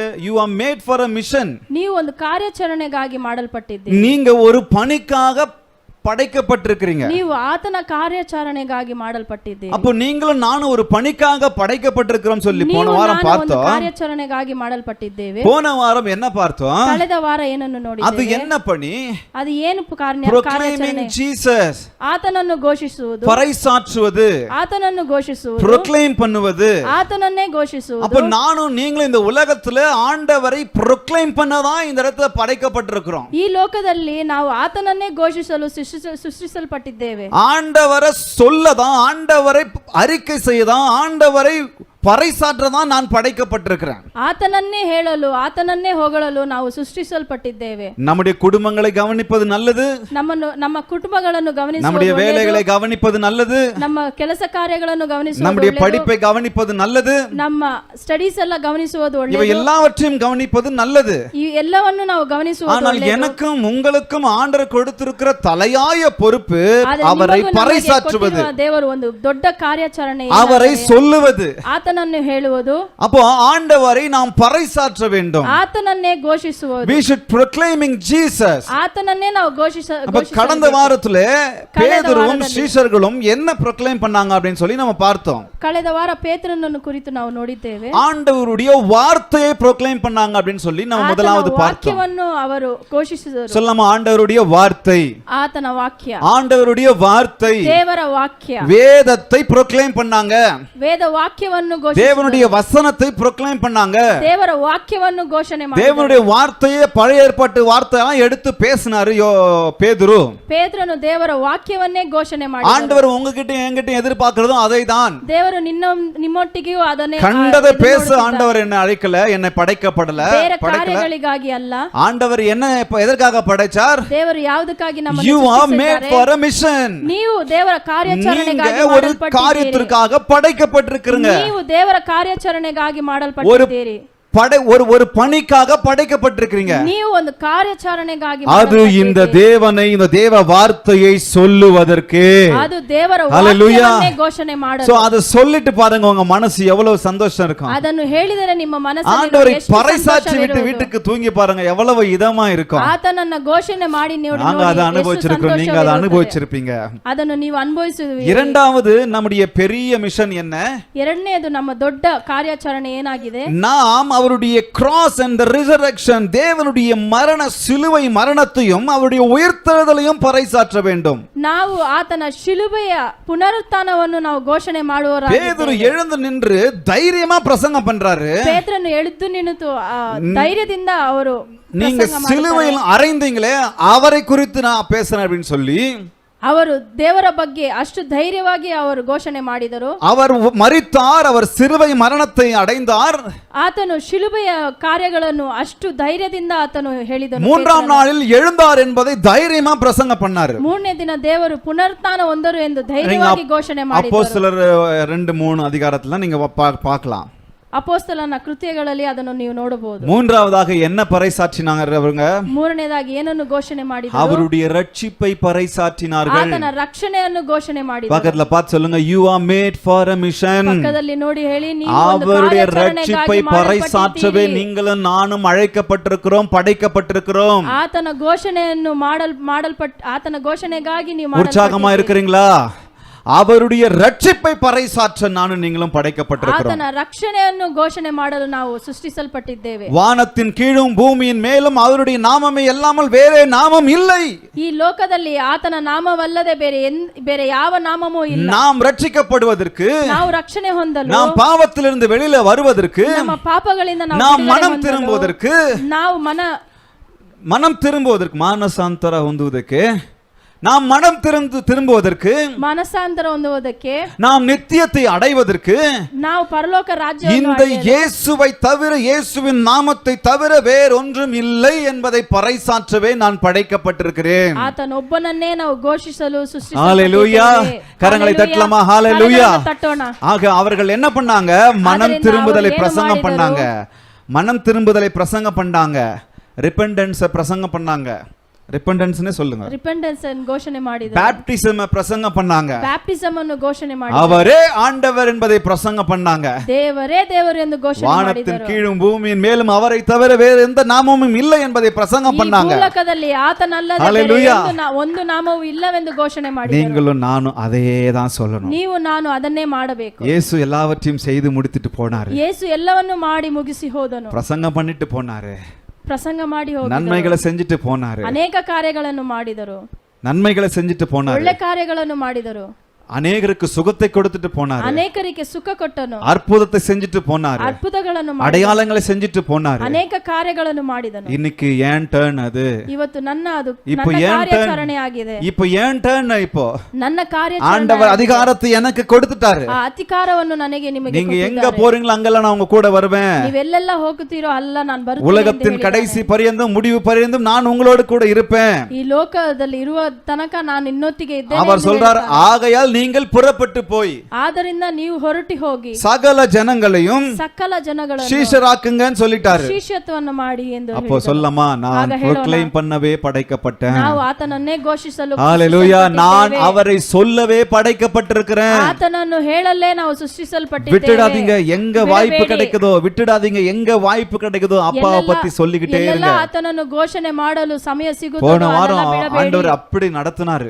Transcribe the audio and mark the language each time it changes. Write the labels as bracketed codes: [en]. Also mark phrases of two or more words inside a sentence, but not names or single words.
[en] you are made for a mission. [kn] ನೀವು ಒಂದು ಕಾರ್ಯಾಚರಣೆಗಾಗಿ ಮಾಡಲ್ಪಟ್ಟಿದ್ದೀರಿ. [ta] நீங்க ஒரு பணிக்காக படைக்கப்பட்டிருக்கிறீங்க. [kn] ನೀವು ಆತನ ಕಾರ್ಯಾಚರಣೆಗಾಗಿ ಮಾಡಲ್ಪಟ್ಟಿದ್ದೀರಿ. [ta] அப்போ நீங்களும் நானும் ஒரு பணிக்காக படைக்கப்பட்டிருக்கிறோம் சொல்லி போன வாரம் பார்த்தோம். [kn] ಕಾರ್ಯಾಚರಣೆಗಾಗಿ ಮಾಡಲ್ಪಟ್ಟಿದ್ದೇವೆ. [ta] போன வாரம் என்ன பார்த்தோம்? [kn] ಕಳೆದ ವಾರ ಏನನ್ನು ನೋಡಿದ್ದೇವೆ? [ta] ಅದು என்ன பணி? [kn] ಅದು ಏನು [en] proclaiming Jesus. [kn] ಆತನನ್ನು ಘೋಷಿಸುವುದು, [ta] பறைசாற்றுவது, [kn] ಆತನನ್ನು ಘೋಷಿಸುವುದು, [ta] proclaim பண்ணுவது, [kn] ಆತನನ್ನೇ ಘೋಷಿಸುವುದು. [ta] அப்ப நானும் நீங்களும் இந்த உலகத்துல ஆண்டவரை proclaim பண்ணதான் இந்த இடத்துல படைக்கப்பட்டிருக்கிறோம். [kn] ಈ ಲೋಕದಲ್ಲಿ ನಾವು ಆತನನ್ನೇ ಘೋಷಿಸಲು ಸೃಷ್ಟಿಸಲ್ಪಟ್ಟಿದ್ದೇವೆ. [ta] ஆண்டவரை சொல்லதான், ஆண்டவரை அறிக்கை செய்யதான், ஆண்டவரை பறைசாற்றதான் நான் படைக்கப்பட்டிருக்கிறேன். [kn] ஆதனன்னே ಹೇಳಲು, ಆತನನ್ನೇ ಹೊಗಳಲು ನಾವು ಸೃಷ್ಟಿಸಲ್ಪಟ್ಟಿದ್ದೇವೆ. [ta] நம்முடைய குடும்பங்களை கவனிப்பது நல்லது. [kn] ನಮ್ಮ ಕುಟುಂಬಗಳನ್ನು ಗಮನಿಸುವುದು, [ta] நம்முடைய வேலைகளை கவனிப்பது நல்லது. [kn] ನಮ್ಮ ಕೆಲಸ ಕಾರ್ಯಗಳನ್ನು ಗಮನಿಸುವುದು, [ta] நம்முடைய படிப்பை கவனிப்பது நல்லது. [kn] ನಮ್ಮ ಸ್ಟಡೀಸ್ ಎಲ್ಲ ಗಮನಿಸುವುದು ಒಳ್ಳೆಯದು. [ta] இவை எல்லாவற்றையும் கவனிப்பது நல்லது. [kn] ಈ ಎಲ್ಲವನ್ನು ನಾವು ಗಮನಿಸುವುದು ಒಳ್ಳೆಯದು. [ta] ஆனால் எனக்கும் உங்களுக்கும் ஆண்டவர் கொடுத்திருக்கிற தலையாய பொறுப்பு அவரை பறைசாற்றுவது, [kn] ದೇವರು ಒಂದು ದೊಡ್ಡ ಕಾರ್ಯಾಚರಣೆ, [ta] அவரை சொல்லுவது, [kn] ಆತನನ್ನು ಹೇಳುವುದು. [ta] அப்போ ஆண்டவரை நாம் பறைசாற்ற வேண்டும். [kn] ಆತನನ್ನೇ ಘೋಷಿಸುವುದು. [en] We should proclaiming Jesus. [kn] ಆತನನ್ನೇ ನಾವು ಘೋಷಿಸಬೇಕು. [ta] கடந்த வாரத்திலே பேதுருவும் சீஷர்களும் என்ன proclaim பண்ணாங்க அப்படினு சொல்லி நம்ம பார்த்தோம். [kn] ಕಳೆದ ವಾರ ಪೇತ್ರನನ್ನು ಕುರಿತು ನಾವು ನೋಡಿದ್ದೇವೆ. [ta] ஆண்டவருடைய வார்த்தையை proclaim பண்ணாங்க அப்படினு சொல்லி நம்ம முதலாவது பார்த்தோம். [kn] ವಾಕ್ಯವನ್ನು ಅವರು ಘೋಷಿಸಿದರು. [ta] சொல்லமா ஆண்டவருடைய வார்த்தை, [kn] ಆತನ ವಾಕ್ಯ, [ta] ஆண்டவருடைய வார்த்தை, [kn] ದೇವರ ವಾಕ್ಯ, [ta] வேதத்தை proclaim பண்ணாங்க. [kn] வேத வாக்கியವನ್ನು ಘೋಷಿಸಿದರು. [ta] தேவனுடைய வசனத்தை proclaim பண்ணாங்க. [kn] ದೇವರ ವಾಕ್ಯವನ್ನು ಘೋಷಣೆ ಮಾಡಿದರು. [ta] தேவனுடைய வார்த்தையை பழைய ஏற்பாட்டு வார்த்தையெல்லாம் எடுத்து பேசினாரு பேதுரு. [kn] பேதுருನು ದೇವರ ವಾಕ್ಯವನ್ನೇ ಘೋಷಣೆ ಮಾಡಿದರು. [ta] ஆண்டவர் உங்ககிட்ட என்கிட்ட எதிர்பார்க்கிறதும் அதைதான். [kn] ದೇವರು ನಿಮ್ಮೊಟ್ಟಿಗೂ ಅದನ್ನೇ [ta] கண்டதை பேச ஆண்டவர் என்ன அழைக்கல, என்னை படைக்கப்படல, [kn] ಬೇರೆ ಕಾರ್ಯಗಳಿಗಾಗಿ ಅಲ್ಲ. [ta] ஆண்டவர் என்ன எதற்காக படைச்சார்? [kn] ದೇವರು ಯಾವುದಕ್ಕಾಗಿ ನಮ್ಮನ್ನು [en] You are made for a mission. [kn] ನೀವು ದೇವರ ಕಾರ್ಯಾಚರಣೆಗಾಗಿ [ta] ஒரு காரியத்திற்காக படைக்கப்பட்டிருக்கிறீங்க. [kn] ನೀವು ದೇವರ ಕಾರ್ಯಾಚರಣೆಗಾಗಿ ಮಾಡಲ್ಪಟ್ಟಿದ್ದೀರಿ. [ta] ஒரு பணிக்காக படைக்கப்பட்டிருக்கிறீங்க. [kn] ನೀವು ಒಂದು ಕಾರ್ಯಾಚರಣೆಗಾಗಿ, [ta] அது இந்த தேவனை, இந்த தேவ வார்த்தையை சொல்லுவதற்கு, [kn] ಅದು ದೇವರ ವಾಕ್ಯವನ್ನೇ ಘೋಷಣೆ ಮಾಡಲು. [ta] சோ அத சொல்லிட்டு பாருங்க, உங்க மனசு எவ்வளவு சந்தோஷம் இருக்கும். [kn] ಅದನ್ನು ಹೇಳಿದರೆ ನಿಮ್ಮ ಮನಸ್ಸಲ್ಲಿ [ta] ஆண்டவரை பறைசாற்றி விட்டு வீட்டுக்கு தூங்கி பாருங்க, எவ்வளவு இதமா இருக்கும். [kn] ಆತನನ್ನ ಘೋಷಣೆ ಮಾಡಿ ನೋಡಿ, [ta] நாங்க அதை அனுபவிச்சிருக்கோம், நீங்க அதை அனுபவிச்சிருப்பீங்க. [kn] ಅದನ್ನು ನೀವು ಅನುಭವಿಸುವಿರಿ. [ta] இரண்டாவது நம்முடைய பெரிய மிஷன் என்ன? [kn] ಎರಡನೇದು ನಮ್ಮ ದೊಡ್ಡ ಕಾರ್ಯಾಚರಣೆ ಏನಾಗಿದೆ? [ta] நாம் அவருடைய [en] cross and the resurrection, [ta] தேவனுடைய மரண சிலுவை மரணத்தையும் அவருடைய உயிர்த்தெழுதலையும் பறைசாற்ற வேண்டும். [kn] ನಾವು ಆತನ ಶಿಲುಬೆಯ ಪುನರುತ್ಥಾನವನ್ನು ನಾವು ಘೋಷಣೆ ಮಾಡುವವರಾಗಿದ್ದೇವೆ. [ta] பேதுரு எழுந்து நின்று தைரியமா பிரசங்கம் பண்றாரு. [kn] ಪೇತ್ರನು ಎದ್ದು ನಿಂತು ಧೈರ್ಯದಿಂದ ಅವರು [ta] நீங்க சிலுவையில் அறைந்தீங்களே, அவரை குறித்து நான் பேசுறேன் அப்படின்னு சொல்லி [kn] ಅವರು ದೇವರ ಬಗ್ಗೆ ಅಷ್ಟು ಧೈರ್ಯವಾಗಿ ಅವರು ಘೋಷಣೆ ಮಾಡಿದರು. [ta] அவர் மரித்தார், அவர் சிலுவை மரணத்தை அடைந்தார். [kn] ಆತನು ಶಿಲುಬೆಯ ಕಾರ್ಯಗಳನ್ನು ಅಷ್ಟು ಧೈರ್ಯದಿಂದ ಆತನು ಹೇಳಿದನು. [ta] மூன்றாம் நாளில் எழுந்தார் என்பதை தைரியமா பிரசங்கம் பண்ணாரு. [kn] ಮೂರನೇ ದಿನ ದೇವರು ಪುನರುತ್ಥಾನ ಹೊಂದರು ಎಂದು ಧೈರ್ಯವಾಗಿ ಘೋಷಣೆ ಮಾಡಿದರು. [ta] அப்போஸ்தலர் 2-3 அதிகாரத்துல நீங்க பார்க்கலாம். [kn] ಅಪೊಸ್ತಲನ ಕೃತ್ಯಗಳಲ್ಲಿ ಅದನ್ನು ನೀವು ನೋಡಬಹುದು. [ta] மூன்றாவதாக என்ன பறைசாற்றினாங்க அவங்க? [kn] ಮೂರನೇದಾಗಿ ಏನನ್ನು ಘೋಷಣೆ ಮಾಡಿದರು? [ta] அவருடைய ரட்சிப்பை பறைசாற்றினார்கள். [kn] ಆತನ ರಕ್ಷಣೆಯನ್ನು ಘೋಷಣೆ ಮಾಡಿದರು. [ta] பக்கத்துல பார்த்து சொல்லுங்க, [en] you are made for a mission. [kn] பக்கದಲ್ಲಿ ನೋಡಿ ಹೇಳಿ, ನೀವು ಒಂದು [ta] அவருடைய ரட்சிப்பை பறைசாற்றவே நீங்களும் நானும் அழைக்கப்பட்டிருக்கிறோம், படைக்கப்பட்டிருக்கிறோம். [kn] ಆತನ ಘೋಷಣೆಯನ್ನು ಆತನ ಘೋಷಣೆಗಾಗಿ ನೀವು [ta] உற்சாகமா இருக்கிறீங்களா? அவருடைய ரட்சிப்பை பறைசாற்ற நானும் நீங்களும் படைக்கப்பட்டிருக்கிறோம். [kn] ಆತನ ರಕ್ಷಣೆಯನ್ನು ಘೋಷಣೆ ಮಾಡಲು ನಾವು ಸೃಷ್ಟಿಸಲ್ಪಟ್ಟಿದ್ದೇವೆ. [ta] வானத்தின் கீழும் பூமியின் மேலும் அவருடைய நாமமே இல்லாமல் வேறே நாமம் இல்லை. [kn] ಈ ಲೋಕದಲ್ಲಿ ಆತನ ನಾಮವಲ್ಲದೆ ಬೇರೆ ಯಾವ ನಾಮವೂ ಇಲ್ಲ. [ta] நாம் ரட்சிக்கப்படுவதற்கு, [kn] ನಾವು ರಕ್ಷಣೆ ಹೊಂದಲು, [ta] நாம் பாவத்திலிருந்து வெளியில வருவதற்கு, [kn] ನಮ್ಮ ಪಾಪಗಳಿಂದ [ta] நாம் மனம் திரும்புவதற்கு, [kn] ನಾವು [ta] மனம் திரும்புவதற்கு, [kn] ಮಾನಸಾಂತರ ಹೊಂದುವುದಕ್ಕೆ, [ta] நாம் மனம் திரும்புவதற்கு, [kn] ಮನಸಾಂತರ ಹೊಂದುವುದಕ್ಕೆ, [ta] நாம் நித்தியத்தை அடைவதற்கு, [kn] ನಾವು ಪರಲೋಕ ರಾಜ್ಯವನ್ನು [ta] இந்த இயேசுவை தவிர, இயேசுவின் நாமத்தை தவிர வேறொன்றும் இல்லை என்பதை பறைசாற்றவே நான் படைக்கப்பட்டிருக்கிறேன். [kn] ಆತನೊಬ್ಬನನ್ನೇ ನಾವು ಘೋಷಿಸಲು [ta] ஹalleluya. கரங்களை தட்டலாமா? ஹalleluya. ஆக அவர்கள் என்ன பண்ணாங்க? மனம் திரும்புதலை பிரசங்கம் பண்ணாங்க. மனம் திரும்புதலை பிரசங்கம் பண்ணாங்க. ரிபெண்டன்ஸ் பிரசங்கம் பண்ணாங்க. ரிப்பெண்டன்ஸ்னே சொல்லுங்க. [kn] ರಿಪೆಂಟೆನ್ಸ್ ಅನ್ನು ಘೋಷಣೆ ಮಾಡಿದರು. [ta] பேப்டிசம் பிரசங்கம் பண்ணாங்க. [kn] ಬ್ಯಾಪ್ಟಿಸಮ್ ಅನ್ನು ಘೋಷಣೆ ಮಾಡಿದರು. [ta] அவரே ஆண்டவர் என்பதை பிரசங்கம் பண்ணாங்க. [kn] ದೇವರೇ ದೇವರು ಎಂದು ಘೋಷಣೆ ಮಾಡಿದರು. [ta] வானத்தின் கீழும் பூமியின் மேலும் அவரை தவிர வேறு எந்த நாமமும் இல்லை என்பதை பிரசங்கம் பண்ணாங்க. [kn] ಈ ಭೂಲೋಕದಲ್ಲಿ ಆತನಲ್ಲದೆ [ta] ஹalleluya. [kn] ಒಂದು ನಾಮವೂ ಇಲ್ಲವೆಂದು ಘೋಷಣೆ ಮಾಡಿದರು. [ta] நீங்களும் நானும் அதே தான் சொல்லணும். [kn] ನೀವು ನಾನು ಅದನ್ನೇ ಮಾಡಬೇಕು. [ta] இயேசு எல்லாவற்றையும் செய்து முடித்துட்டு போனாரு. [kn] ಯೇಸು ಎಲ್ಲವನ್ನೂ ಮಾಡಿ ಮುಗಿಸಿ ಹೋದನು. [ta] பிரசங்கம் பண்ணிட்டு போனாரு. [kn] ಪ್ರಸಂಗ ಮಾಡಿ ಹೋದರು. [ta] நன்மைகளை செஞ்சுட்டு போனாரு. [kn] ಅನೇಕ ಕಾರ್ಯಗಳನ್ನು ಮಾಡಿದರು. [ta] நன்மைகளை செஞ்சுட்டு போனாரு. [kn] ಒಳ್ಳೆ ಕಾರ್ಯಗಳನ್ನು ಮಾಡಿದರು. [ta] அநேகருக்கு சுகத்தை கொடுத்துட்டு போனாரு. [kn] ಅನೇಕರಿಗೆ ಸುಖ ಕೊಟ್ಟನು. [ta] அற்புதத்தை செஞ்சுட்டு போனாரு. [kn] ಅದ್ಭುತಗಳನ್ನು ಮಾಡಿದನು. [ta] அடையாளங்களை செஞ்சுட்டு போனாரு. [kn] ಅನೇಕ ಕಾರ್ಯಗಳನ್ನು ಮಾಡಿದನು. [ta] இன்னைக்கு ஏன் டர்ன் அது? [kn] ಇವತ್ತು ನನ್ನ ಅದು [ta] இப்போ [kn] ನನ್ನ [ta] ஏன் [kn] ಕಾರ್ಯಾಚರಣೆ ಆಗಿದೆ. [ta] இப்போ ஏன் டர்ன்? இப்போ [kn] ನನ್ನ ಕಾರ್ಯಾಚರಣೆ [ta] ஆண்டவர் அதிகாரத்தை எனக்கு கொடுத்துட்டாரு. [kn] ಆ ಅಧಿಕಾರವನ್ನು ನನಗೆ ನಿಮಗೆ [ta] நீங்க எங்க போறீங்களோ அங்கெல்லாம் நான் உங்க கூட வருவேன். [kn] ನೀವೆಲ್ಲೆಲ್ಲ ಹೋಗುತ್ತೀರೋ ಅಲ್ಲ ನಾನು ಬರುತ್ತೇನೆ. [ta] உலகத்தின் கடைசி பரியந்தம் முடிவு பரியந்தம் நான் உங்களோடு கூட இருப்பேன். [kn] ಈ ಲೋಕದಲ್ಲಿ ಇರುವ ತನಕ ನಾನು ನಿನ್ನೊಟ್ಟಿಗೆ ಇದ್ದೇನೆ. [ta] அவர் சொல்றார், ஆகையால் நீங்கள் புறப்பட்டு போய் [kn] ಆದ್ದರಿಂದ ನೀವು ಹೊರಟಿ ಹೋಗಿ [ta] சகல ஜனங்களையும் [kn] ಸಕಲ ಜನಗಳನ್ನು [ta] சீஷராக்குங்கன்னு சொல்லிட்டாரு. [kn] ಶಿಷ್ಯತ್ವವನ್ನು ಮಾಡಿ ಎಂದು [ta] அப்போ சொல்லமா, நான் proclaim பண்ணவே படைக்கப்பட்டேன். [kn] ನಾವು ಆತನನ್ನೇ ಘೋಷಿಸಲು [ta] ஹalleluya. நான் அவரை சொல்லவே படைக்கப்பட்டிருக்கிறேன். [kn] ಆತನನ್ನು ಹೇಳಲೇ ನಾವು ಸೃಷ್ಟಿಸಲ್ಪಟ್ಟಿದ್ದೇವೆ. [ta] விட்டுடாதீங்க, எங்க வாய்ப்பு கிடைக்குதோ விட்டுடாதீங்க, எங்க வாய்ப்பு கிடைக்குதோ அப்பாவை பத்தி சொல்லிக்கிட்டே இருங்க. [kn] ಆತನನ್ನು ಘೋಷಣೆ ಮಾಡಲು ಸಮಯ ಸಿಗುತ್ತೋ [ta] போன வாரம் ஆண்டவர் அப்படி நடத்தினாரு.